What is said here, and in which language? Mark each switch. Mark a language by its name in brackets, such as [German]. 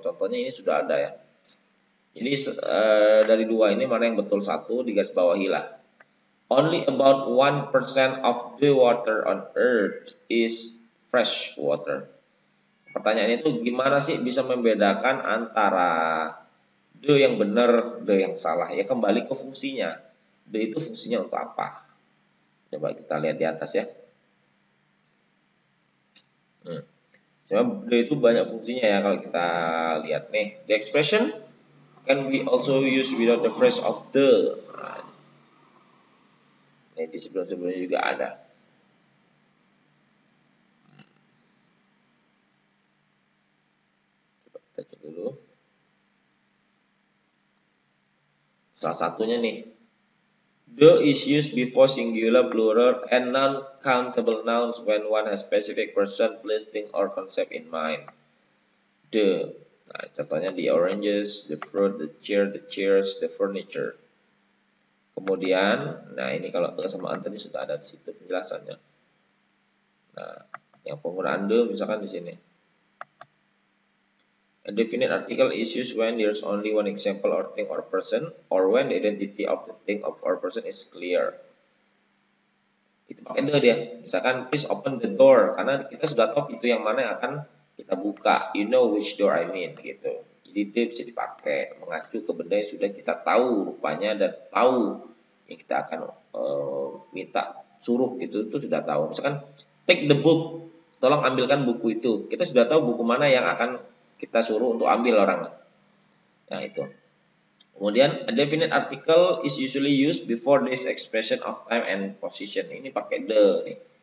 [Indonesian] Contohnya ini sudah ada ya. Jadi dari dua ini mana yang betul? Satu digaris bawahi lah. [English] Only about 1% of the water on earth is fresh water. [Indonesian] Pertanyaan itu gimana sih bisa membedakan antara the yang benar, the yang salah? Ya kembali ke fungsinya. The itu fungsinya untuk apa? Coba kita lihat di atas ya. Coba the itu banyak fungsinya ya kalau kita lihat nih. [English] The expression can be also used without the phrase of the. [Indonesian] Nah, di sebelum-sebelumnya juga ada. Coba kita cek dulu. Salah satunya nih. [English] The is used before singular, plural, and non-countable nouns when one has specific person, place, thing, or concept in mind. The. [Indonesian] Nah, contohnya the oranges, the fruit, the chair, the chairs, the furniture. Kemudian, nah ini kalau sama tadi sudah ada di situ penjelasannya. Nah, yang penggunaan the misalkan di sini. [English] A definite article is used when there's only one example or thing or person, or when the identity of the thing or person is clear. [Indonesian] Itu pakai the dia. Misalkan [English] please open the door, [Indonesian] karena kita sudah tahu itu yang mana yang akan kita buka. [English] You know which door I mean [Indonesian] gitu. Jadi dia bisa dipakai mengacu ke benda yang sudah kita tahu rupanya dan tahu yang kita akan minta suruh gitu, itu sudah tahu. Misalkan [English] take the book, [Indonesian] tolong ambilkan buku itu. Kita sudah tahu buku mana yang akan kita suruh untuk ambil orang. Nah itu. Kemudian [English] a definite article is usually used before this expression of time and position. [Indonesian] Ini pakai the nih.